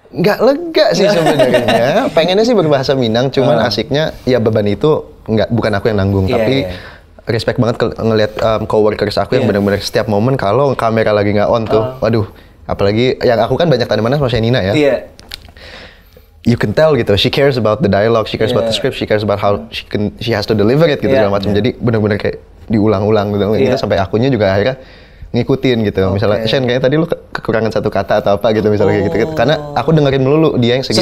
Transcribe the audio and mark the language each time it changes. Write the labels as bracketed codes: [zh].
[id] Nggak lega sih sebenarnya. Pengennya sih berbahasa Minang, cuman asiknya ya beban itu bukan aku yang nanggung, tapi respect banget ngelihat coworkers aku yang benar-benar setiap momen kalau kamera lagi nggak on tuh, waduh, apalagi yang aku kan banyak tandemanan sama Shenina ya. [en] You can tell gitu, she cares about the dialogue, she cares about the script, she cares about how she has to deliver it gitu [id] segala macam. Jadi benar-benar kayak diulang-ulang gitu. Itu sampai akunya juga akhirnya ngikutin gitu. Misalnya, Shen kayaknya tadi lu kekurangan satu kata atau apa gitu misalnya kayak gitu. Karena aku dengerin melulu dia yang segitu.